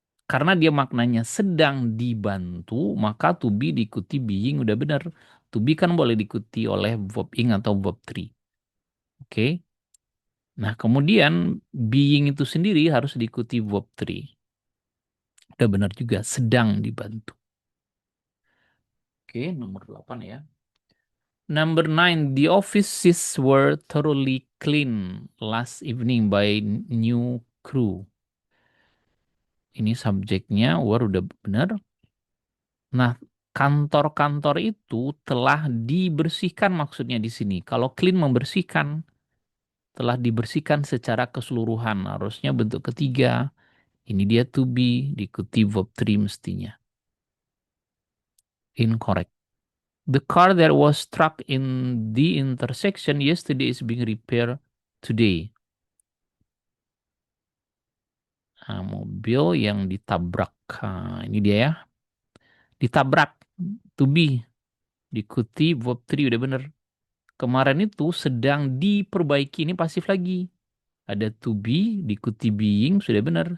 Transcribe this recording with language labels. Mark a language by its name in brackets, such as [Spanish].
[Indonesian] Karena dia maknanya sedang dibantu, maka to be diikuti being udah benar. To be kan boleh diikuti oleh verb ing atau verb 3. Oke. Nah, kemudian being itu sendiri harus diikuti verb 3. Udah benar juga, sedang dibantu. Oke, nomor 8 ya. [English] Number 9, the offices were thoroughly clean last evening by new crew. [Indonesian] Ini subjeknya were udah benar. Nah, kantor-kantor itu telah dibersihkan maksudnya di sini. Kalau clean membersihkan, telah dibersihkan secara keseluruhan. Harusnya bentuk ketiga. Ini dia to be, diikuti verb 3 mestinya. [English] Incorrect. The car that was struck in the intersection yesterday is being repaired today. [Indonesian] Nah, mobil yang ditabrak. Nah, ini dia ya. Ditabrak. To be. Diikuti verb 3 udah bener. Kemarin itu sedang diperbaiki. Ini pasif lagi. Ada to be, diikuti being, sudah benar.